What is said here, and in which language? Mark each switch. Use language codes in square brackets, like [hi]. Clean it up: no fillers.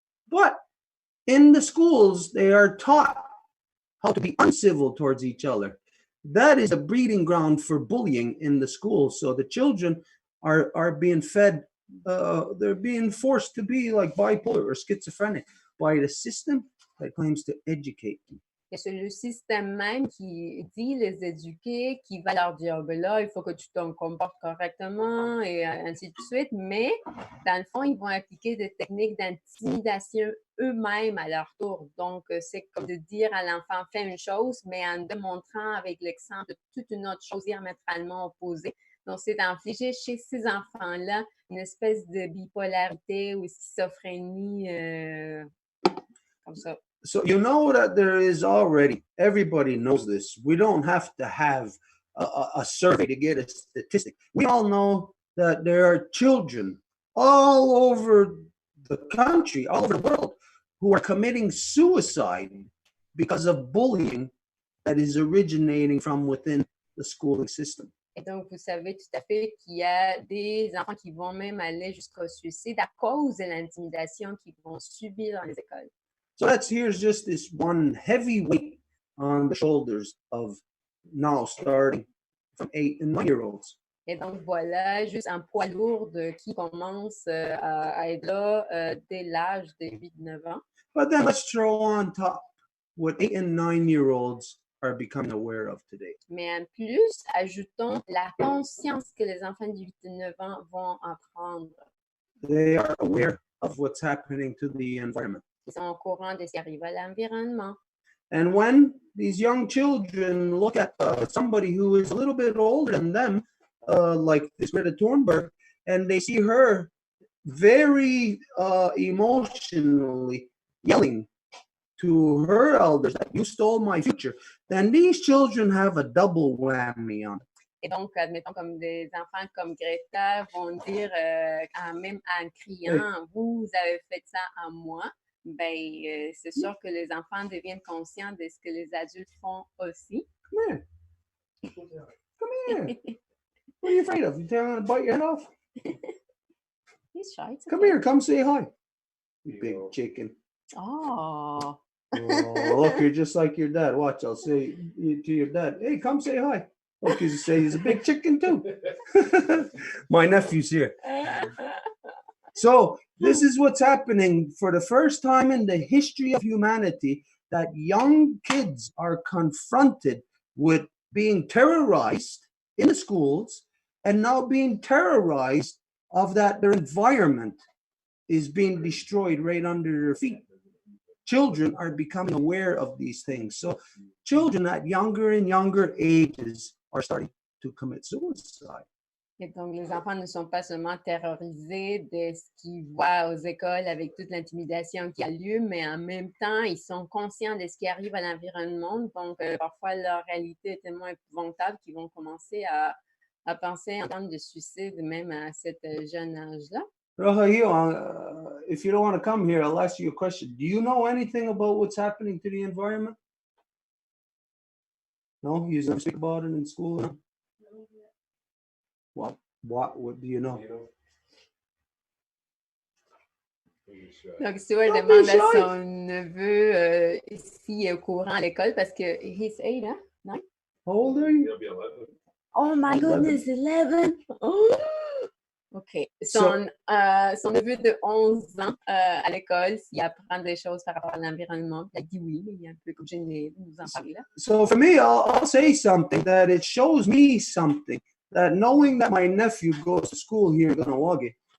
[en] But in the schools, they are taught how to be uncivil towards each other. That is a breeding ground for bullying in the schools. So the children are being fed, they're being forced to be like bipolar or schizophrenic by the system that claims to educate them. [fr] Et c'est le système même qui dit les éduquer, qui va leur dire, ben là, il faut que tu te comportes correctement et ainsi de suite. Mais dans le fond, ils vont appliquer des techniques d'intimidation eux-mêmes à leur tour. Donc, c'est comme de dire à l'enfant, fais une chose, mais en démontrant avec l'exemple toute une autre chose diamétralement opposée. Donc, c'est d'infliger chez ces enfants-là une espèce de bipolarité ou schizophrénie comme ça. [en] So you know that there is already, everybody knows this. We don't have to have a survey to get a statistic. We all know that there are children all over the country, all over the world, who are committing suicide because of bullying that is originating from within the schooling system. [fr] Et donc, vous savez tout à fait qu'il y a des enfants qui vont même aller jusqu'au suicide à cause de l'intimidation qu'ils vont subir dans les écoles. [en] So here's just this one heavy weight on the shoulders of now starting from 8 and 9-year-olds. [fr] Et donc, voilà juste un poids lourd qui commence à être là dès l'âge de 8-9 ans. [en] But then let's throw on top what 8 and 9-year-olds are becoming aware of today. [fr] Mais en plus, ajoutons la conscience que les enfants de 8 et 9 ans vont apprendre. [en] They are aware of what's happening to the environment. [fr] Ils sont au courant de ce qui arrive à l'environnement. [en] And when these young children look at somebody who is a little bit older than them, like this Greta Thunberg, and they see her very emotionally yelling to her elders that you stole my future, then these children have a double whammy on it. [fr] Et donc, admettons, comme des enfants comme Greta vont dire, même en criant, vous avez fait ça à moi, ben, c'est sûr que les enfants deviennent conscients de ce que les adultes font aussi. [en] Come here. Come here. What are you afraid of? You trying to bite your head off? He's shy. Come here. Come say hi. You big chicken. Oh. Oh, look, you're just like your dad. Watch, I'll say to your dad, hey, come say hi. Look, you say he's a big chicken too. My nephew's here. So this is what's happening for the first time in the history of humanity, that young kids are confronted with being terrorized in the schools and now being terrorized of that their environment is being destroyed right under their feet. Children are becoming aware of these things. So children at younger and younger ages are starting to commit suicide. [fr] Et donc, les enfants ne sont pas seulement terrorisés de ce qu'ils voient aux écoles avec toute l'intimidation qui a lieu, mais en même temps, ils sont conscients de ce qui arrive à l'environnement. Donc, parfois, leur réalité est tellement épouvantable qu'ils vont commencer à penser en termes de suicide, même à cet jeune âge-là. [en] Raheel, if you don't want to come here, I'll ask you a question. Do you know anything about what's happening to the environment? No? You never speak about it in school? No? What do you know? [fr] Donc, Stuart demande à son neveu s'il est au courant à l'école parce que [en] he's 8, [fr] hein? [en] No? How old are you? He'll be 11. Oh my 11. goodness, 11! Oh! OK. [fr] Son neveu de 11 ans à l'école, s'il apprend des choses par rapport à l'environnement, il a dit oui, mais il est un peu comme gêné de nous en parler là. [en] So for me, I'll say something that it shows me something, that knowing that my nephew goes to school here in Ganawagi.